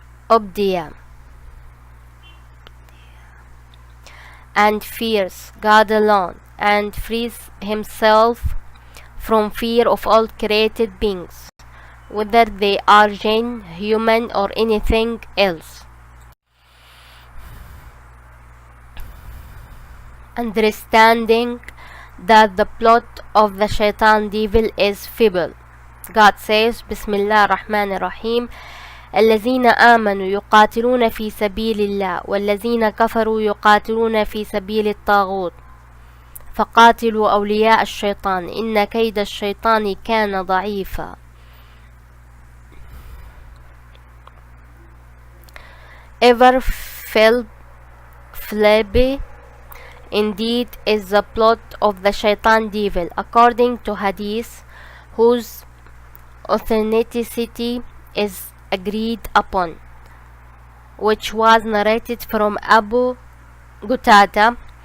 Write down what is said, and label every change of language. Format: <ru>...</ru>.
<en>Obdia and fears God alone and frees himself from fear of all created beings, whether they are jinn, human, or anything else. Understanding that the plot of the shaitan devil is feeble. God says,</en> <ar>Bismillah ar-Rahman ar-Rahim, الذين آمنوا يقاتلون في سبيل الله والذين كفروا يقاتلون في سبيل الطاغوت فقاتلوا أولياء الشيطان إن كيد الشيطان كان ضعيفا.</ar> <en>Ever flabby indeed is the plot of the shaitan devil, according to hadith whose authenticity is agreed upon, which was narrated from Abu Qatada.</en>